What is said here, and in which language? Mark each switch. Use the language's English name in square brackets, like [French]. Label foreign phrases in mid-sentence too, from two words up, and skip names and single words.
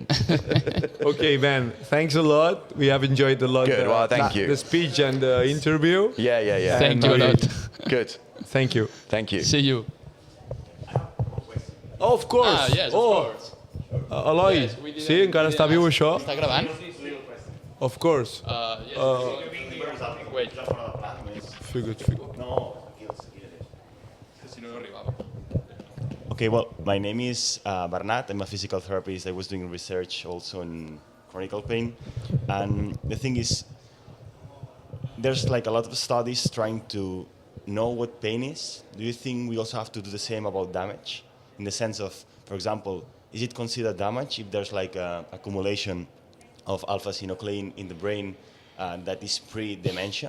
[English] Okay, Ben. Thanks a lot. We have enjoyed a lot. Good. Well, thank you. The speech and the interview. Yeah. Thank you a lot. Good. Thank you. Thank you. See you. Oh, of course. Yes, of course. Eloi, Yes, [Catalan] sí, encara està viu això? Està gravant? [English] Of course. Wait. Figured. [Catalan] Si no arribava. [English] Okay, well, my name is Bernat. I'm a physical therapist. I was doing research also in chronic pain. And the thing is, there's like a lot of studies trying to know what pain is. Do you think we also have to do the same about damage? In the sense of, for example, is it considered damage if there's like a accumulation of alpha-synuclein in the brain that is pre-dementia?